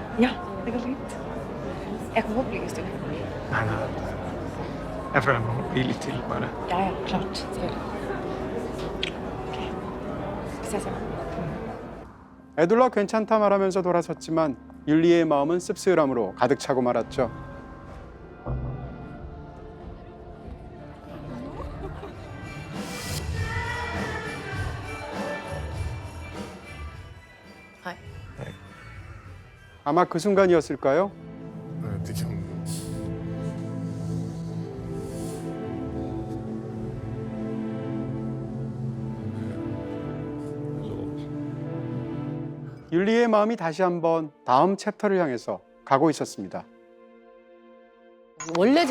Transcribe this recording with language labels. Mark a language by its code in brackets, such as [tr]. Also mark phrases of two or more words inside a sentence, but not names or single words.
[no] Ja, det går fint. Jeg kan godt bli en stund. Nei. Jeg føler jeg må bli litt til, bare. Ja, klart. Selvfølgelig. Ok. Vi ses hjemme. [ko] 에둘러 괜찮다 말하면서 돌아섰지만 율리의 마음은 씁쓸함으로 가득 차고 말았죠. [no] Hei. [ko] 아마 그 순간이었을까요? [no] Det kan... [ko] 율리의 마음이 다시 한번 다음 챕터를 향해서 가고 있었습니다. 원래 제목은 뭐예요?